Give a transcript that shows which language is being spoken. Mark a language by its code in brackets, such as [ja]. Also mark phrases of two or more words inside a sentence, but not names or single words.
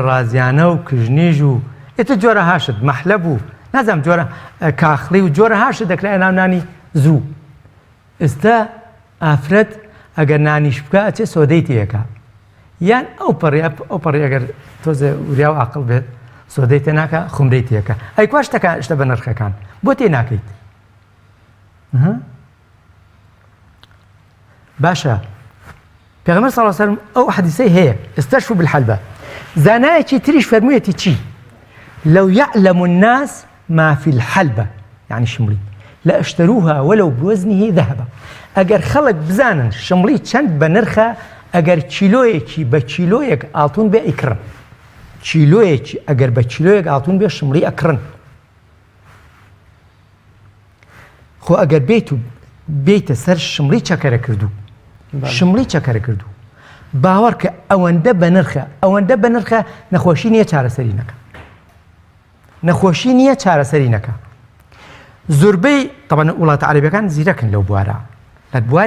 [ckb] ڕازیانە و کژنیژ و ئێتە جۆرە هاشت مەحلەب و نازانم جۆرە کاخڵی و جۆرە هاشت دەکرای ناو نانی زوو ئێستا ئافرەت ئەگەر نانیش بکە ئەچێ سۆدەی تێیەکە یان ئەو پەڕی ئەگەر تۆزێ وریا و عاقڵ بێت سۆدەی تێ ناکە خومرەی تێیەکە ئەی کووا شتە بە نرخەکان بۆ تێ ناکەیت باشە پێغەمبەر [ar] صلی الله علیه و سلم [ckb] ئەو حەدیسەی هەیە [ar] استشفوا بالحلبە [ckb] زانایەکی تریش فەرموویەتی چی [ar] لو يعلم الناس ما في الحلبة يعني شملي لاشتروها ولو بوزنه ذهبا [ckb] ئەگەر خەڵک بزانن شمڵی چەند بە نرخە ئەگەر چیلۆیەکی بە چیلۆیەک ئاڵتون بێ ئیکڕن چیلۆیەکی ئەگەر بە چیلۆیەک ئاڵتون بێ شمڵی ئەکڕن خۆ ئەگەر بێتە سەر شمڵی چەکەرە کردو باوەڕ کە ئەوەندە بە نرخە نەخۆشی نییە چارەسەری نەکە زۆربەی طبعا وڵاتە عەرەبیەکان زیرەکن لەو بوارە لە بواری